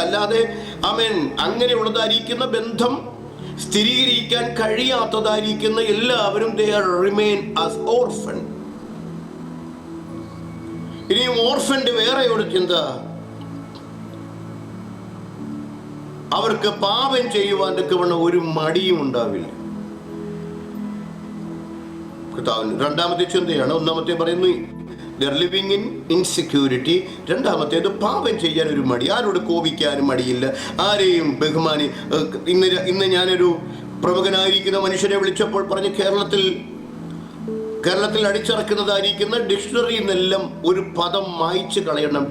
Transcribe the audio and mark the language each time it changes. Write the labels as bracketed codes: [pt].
[ml] അല്ലാതെ അവൻ അങ്ങനെയുള്ളതായിരിക്കുന്ന ബന്ധം സ്ഥിരീകരിക്കാൻ കഴിയാത്തതായിരിക്കുന്ന എല്ലാവരും [en] they are remain as orphan. [ml] ഇനിയും ഓർഫന്റെ വേറെ ഒരു ചിന്ത, അവർക്ക് പാപം ചെയ്യുവാൻ തക്കവണ്ണം ഒരു മടിയും ഉണ്ടാവില്ല. രണ്ടാമത്തെ ചിന്തയാണ്. ഒന്നാമത്തെ പറയുന്നു [en] they are living in insecurity. [ml] രണ്ടാമത്തേത് പാപം ചെയ്യാൻ ഒരു മടി, ആരോട് കോപിക്കാനും മടിയില്ല, ആരെയും ബഹുമാനി. ഇന്ന് ഞാനൊരു പ്രമുഖനായിരിക്കുന്ന മനുഷ്യനെ വിളിച്ചപ്പോൾ പറഞ്ഞ് കേരളത്തിൽ അടിച്ചിറക്കുന്നതായിരിക്കുന്ന ഡിക്ഷണറിയിൽ നിന്നെല്ലാം ഒരു പദം മായ്ച്ചു കളയണം.